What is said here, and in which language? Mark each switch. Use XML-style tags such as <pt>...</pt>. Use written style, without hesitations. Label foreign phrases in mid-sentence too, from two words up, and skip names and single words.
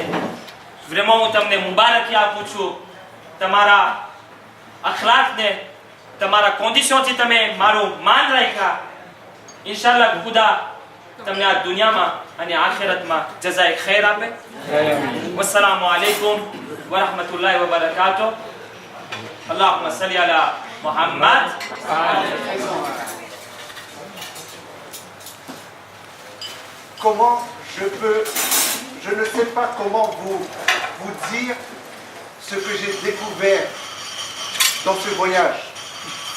<gu>vraiment હું તમને મુબારકી આપું છું તમારા અખલાકને તમારા કોન્ડિશનથી તમે મારું માન રાખ્યા. ઇન્શાઅલ્લાહ ખુદા તમને આ દુનિયામાં અને આખિરતમાં જઝાએ ખૈર આપે.</gu> <ar>والسلام عليكم ورحمة الله وبركاته. اللهم صل على Muhammad.</ar> <fr>Comment je ne sais pas comment vous dire ce que j'ai découvert dans ce voyage.</fr>